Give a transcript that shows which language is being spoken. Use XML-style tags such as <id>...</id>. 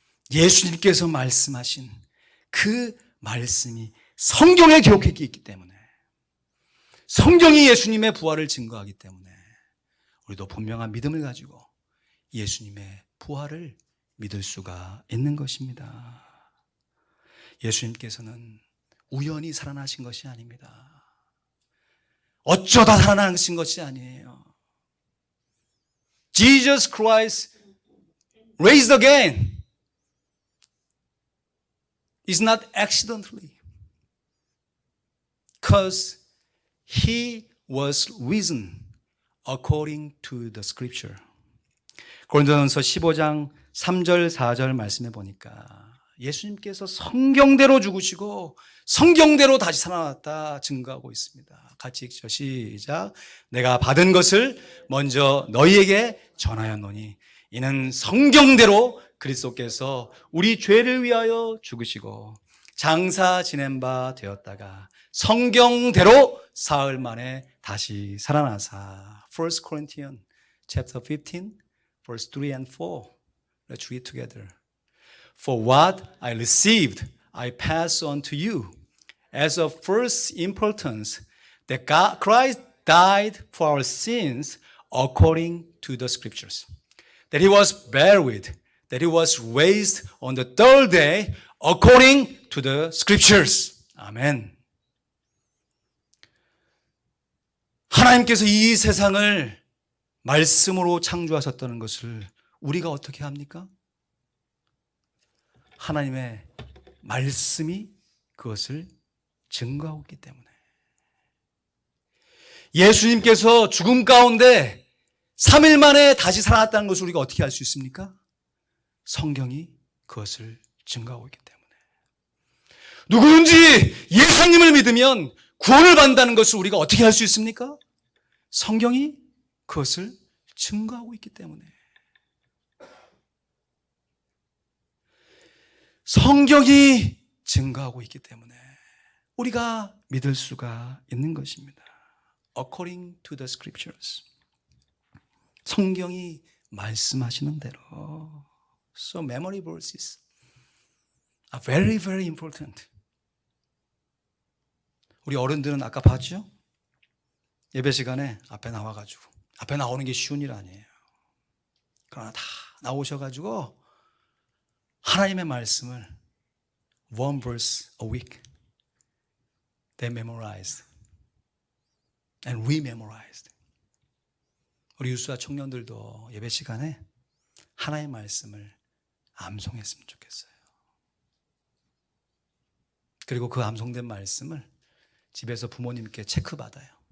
<ko>예수님께서 말씀하신 그 말씀이 성경에 기록해 있기 때문에, 성경이 예수님의 부활을 증거하기 때문에 우리도 분명한 믿음을 가지고 예수님의 부활을 믿을 수가 있는 것입니다. 예수님께서는 우연히 살아나신 것이 아닙니다. 어쩌다 살아나신 것이 아니에요.</ko> <en>Jesus Christ raised again is not accidentally, because he was risen according to the scripture.</en> <ko>고린도전서 15장 3절 4절 말씀해 보니까 예수님께서 성경대로 죽으시고 성경대로 다시 살아났다 증거하고 있습니다. 같이 읽죠. 시작. 내가 받은 것을 먼저 너희에게 전하였노니 이는 성경대로 그리스도께서 우리 죄를 위하여 죽으시고 장사 지낸 바 되었다가 성경대로 사흘 만에 다시 살아나사.</ko> <en>1 Corinthians chapter 15 verse 3 and 4. Let's read together. For what I received, I pass on to you as of first importance, that God, Christ died for our sins according to the scriptures, that he was buried, that he was raised on the third day according to the scriptures.</en> <ko>아멘. 하나님께서 이 세상을 말씀으로 창조하셨다는 것을 우리가 어떻게 합니까? 하나님의 말씀이 그것을 증거하고 있기 때문에. 예수님께서 죽음 가운데 3일 만에 다시 살아났다는 것을 우리가 어떻게 알 수 있습니까? 성경이 그것을 증거하고 있기 때문에. 누구든지 예수님을 믿으면 구원을 받는다는 것을 우리가 어떻게 알 수 있습니까? 성경이 그것을 증거하고 있기 때문에. 성경이 증거하고 있기 때문에 우리가 믿을 수가 있는 것입니다.</ko> <en>According to the scriptures.</en> <ko>성경이 말씀하시는 대로.</ko> <en>So memory verses are very, very important.</en> <ko>우리 어른들은 아까 봤죠? 예배 시간에 앞에 나와가지고, 앞에 나오는 게 쉬운 일 아니에요. 그러나 다 나오셔가지고 하나님의 말씀을</ko> <en>one verse a week they memorized and re-memorized.</en> <ko>우리 유수와 청년들도 예배 시간에 하나님의 말씀을 암송했으면 좋겠어요. 그리고 그 암송된 말씀을 집에서 부모님께 체크받아요.</ko>